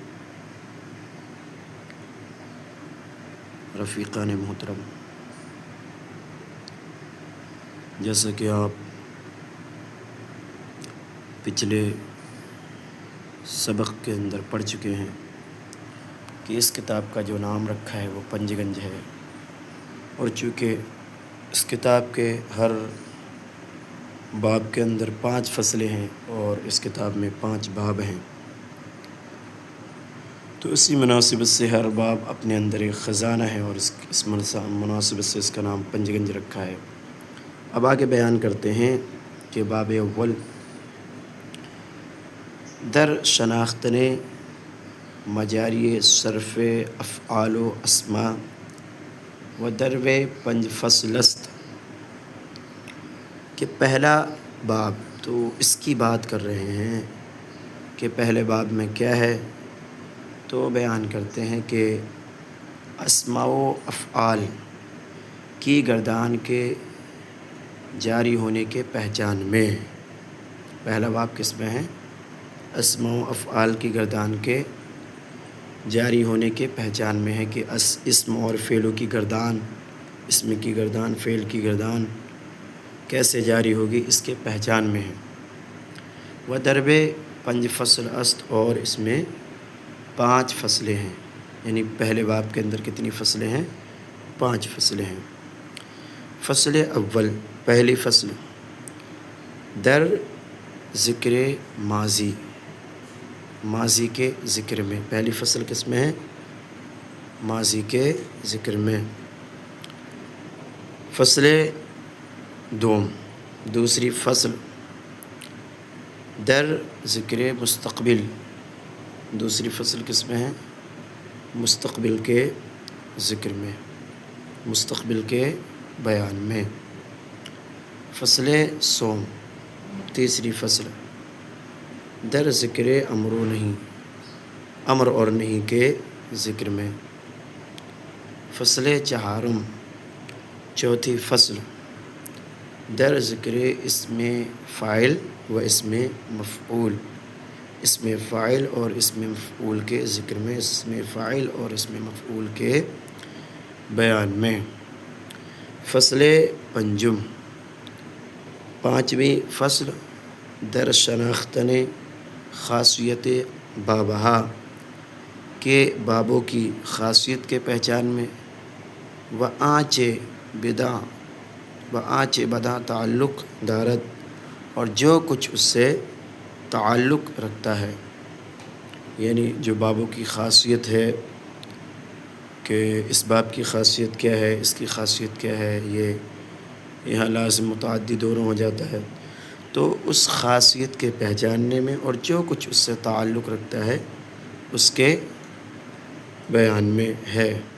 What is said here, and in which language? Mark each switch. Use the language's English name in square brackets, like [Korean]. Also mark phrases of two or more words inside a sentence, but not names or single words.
[Urdu] رفیقان محترم، جیسا کہ آپ پچھلے سبق کے اندر پڑھ چکے ہیں کہ اس کتاب کا جو نام رکھا ہے وہ پنج گنج ہے، اور چونکہ اس کتاب کے ہر باب کے اندر 5 فصلیں ہیں اور اس کتاب میں 5 باب ہیں، تو اسی مناسبت سے ہر باب اپنے اندر ایک خزانہ ہے، اور اس مناسبت سے اس کا نام پنج گنج رکھا ہے۔ اب آگے بیان کرتے ہیں کہ [Persian] باب اول در شناختن مجاری صرف افعال و اسماء و درو پنج فصل است، [Urdu] کہ پہلا باب تو اس کی بات کر رہے ہیں کہ پہلے باب میں کیا ہے، تو بیان کرتے ہیں کہ اسماء و افعال کی گردان کے جاری ہونے کے پہچان میں، پہلا باب کس میں ہے؟ اسماء و افعال کی گردان کے جاری ہونے کے پہچان میں ہے، کہ اسم اور فعلوں کی گردان، اسم کی گردان، فعل کی گردان کیسے جاری ہوگی، اس کے پہچان میں ہے۔ [Persian] و درب پنج فصل است، [Urdu] اور اس میں 5 فصلیں ہیں، یعنی پہلے باب کے اندر کتنی فصلیں ہیں؟ 5 فصلیں ہیں۔ [Persian] فصل اول، [Urdu] پہلی فصل، [Persian] در ذکر ماضی، [Urdu] ماضی کے ذکر میں، پہلی فصل کس میں ہے؟ ماضی کے ذکر میں۔ [Persian] فصل دوم، [Urdu] دوسری فصل، [Persian] در ذکر مستقبل، [Urdu] دوسری فصل کس میں ہے؟ مستقبل کے ذکر میں، مستقبل کے بیان میں۔ [Persian] فصل سوم، [Urdu] تیسری فصل، [Persian] در ذکر امر و نہیں، [Urdu] امر اور نہیں کے ذکر میں۔ [Persian] فصل چہارم، [Urdu] چوتھی فصل، [Persian] در ذکر اسم فاعل و اسم مفعول، [Urdu] اسم فاعل اور اسم مفعول کے ذکر میں، اسم فاعل اور اسم مفعول کے بیان میں۔ [Persian] فصل پنجم، [Urdu] پانچویں فصل، [Persian] در شناختن خاصیت بابہا، [Urdu] کے بابوں کی خاصیت کے پہچان میں، [Persian] و آنچ بدا تعلق دارت، [Urdu] اور جو کچھ اس سے تعلق رکھتا ہے، یعنی جو بابوں کی خاصیت ہے کہ اس باب کی خاصیت کیا ہے، اس کی خاصیت کیا ہے، یہ یہاں لازم متعدی دونوں ہو جاتا ہے، تو اس خاصیت کے پہچاننے میں اور جو کچھ اس سے تعلق رکھتا ہے اس کے بیان میں ہے۔